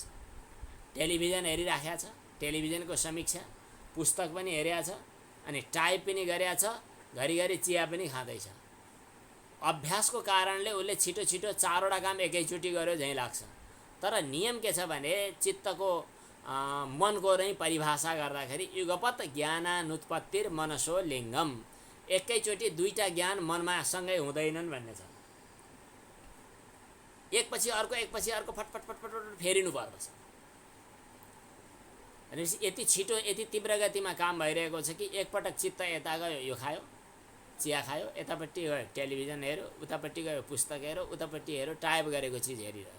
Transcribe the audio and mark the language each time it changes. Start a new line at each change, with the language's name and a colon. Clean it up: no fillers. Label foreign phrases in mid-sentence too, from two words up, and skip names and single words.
Nepali: टेलिभिजन हेरिराखेको छ, टेलिभिजनको समीक्षा, पुस्तक पनि हेरेको छ, अनि टाइप पनि गरेको छ, घरिघरि चिया पनि खाँदैछ। अभ्यासको कारणले उसले छिटो छिटो 4वटा काम एकैचोटि गर्यो झैँ लाग्छ। तर नियम के छ भने चित्तको मनको नै परिभाषा गर्दाखेरि
Sanskrit: युगपत ज्ञानानुत्पत्तिर मनसो लिङ्गम,
Nepali: एकैचोटि 2टा ज्ञान मनमा सँगै हुँदैनन् भन्ने छ। एकपछि अर्को फटफट फटफट फेरिनु पर्दछ। भनेपछि यति छिटो यति तीव्र गतिमा काम भइरहेको छ कि एकपटक चित्त यता गयो, यो खायो, चिया खायो, यतापट्टि गयो टेलिभिजन हेऱ्यो, उतापट्टि गयो पुस्तक हेऱ्यो, उतापट्टि हेऱ्यो टाइप गरेको चिज हेरिरह्यो।